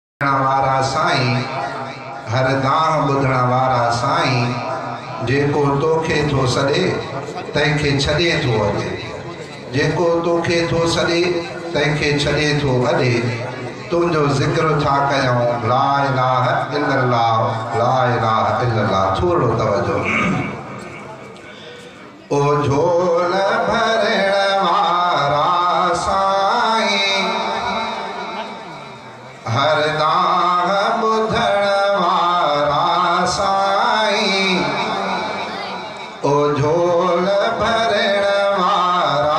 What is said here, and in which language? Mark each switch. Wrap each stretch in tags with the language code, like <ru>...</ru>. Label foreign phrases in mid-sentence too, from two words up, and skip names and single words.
<sd>वारा साईं हर दान बुधण वारा साईं जेको तोखे थो सॾे तंहिंखे छॾे थो अॾे जेको तोखे थो सॾे तंहिंखे छॾे थो अॾे तुंहिंजो ज़िक्र था कयूं</sd> <ar>لا إله إلا الله لا إله إلا الله.</ar> <sd>थोरो तवजो। ओ झोल भरण वारा साईं हर दान बुधण वारा साईं ओ झोल भरण वारा</sd>